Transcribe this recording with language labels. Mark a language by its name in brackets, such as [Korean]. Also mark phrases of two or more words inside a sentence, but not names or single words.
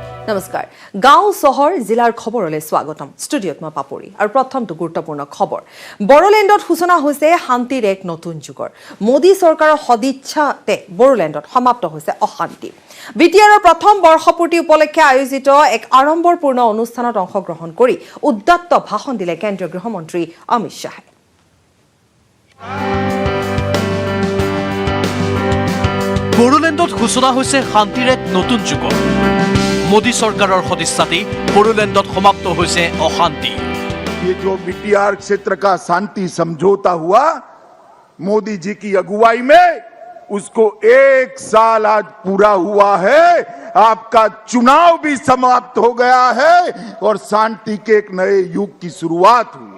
[Assamese] নমস্কাৰ গাঁও চহৰ জিলাৰ খবৰলৈ স্বাগতম ষ্টুডিঅ'ত মই পাপৰি আৰু প্ৰথমটো গুৰুত্বপূৰ্ণ খবৰ বড়োলেণ্ডত সূচনা হৈছে শান্তিৰ এক নতুন যুগৰ মোদী চৰকাৰৰ সদিচ্ছাতে বড়োলেণ্ডত সমাপ্ত হৈছে অশান্তি বিটিআৰৰ প্ৰথম বৰ্ষপূৰ্তি উপলক্ষে আয়োজিত এক আড়ম্বৰপূৰ্ণ অনুষ্ঠানত অংশগ্ৰহণ কৰি উদ্যত্ত ভাষণ দিলে কেন্দ্ৰীয় গৃহমন্ত্ৰী অমিত শ্বাহে বড়োলেণ্ডত সূচনা হৈছে শান্তিৰ এক নতুন যুগৰ মোদী চৰকাৰ সদিচ্ছাতে বড়োলেণ্ডত সমাপ্ত হৈছে অশান্তি। [Hindi] ये जो बीटीआर क्षेत्र का शांति समझौता हुआ मोदी जी की अगुवाई में उसको 1 साल आज पूरा हुआ है। आपका चुनाव भी समाप्त हो गया है और शांति के एक नए युग की शुरुआत हुई।